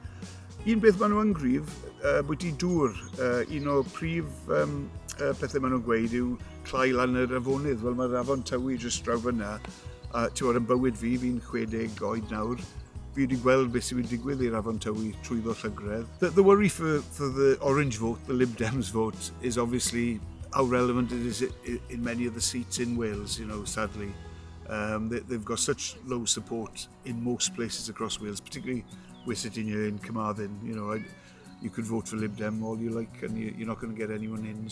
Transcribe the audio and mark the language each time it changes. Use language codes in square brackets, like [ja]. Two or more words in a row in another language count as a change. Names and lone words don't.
[cy] Un beth maen nhw'n gryf, bwyty dŵr, un o prif pethau maen nhw'n gweud yw clai lan yr afonydd. Wel, mae'r afon Tywi jyst draw fyna. Yn bywyd fi, fi'n 60 oed nawr. Fi wedi gweld beth sy'n digwydd i'r afon Tywi trwyddo llygredd. [en] The worry for the orange vote, the Lib Dems vote, is obviously how relevant it is in many of the seats in Wales, sadly. They've got such low support in most places across Wales, particularly we're sitting here in Carmarthen. You could vote for Lib Dem all you like and you're not going to get anyone in.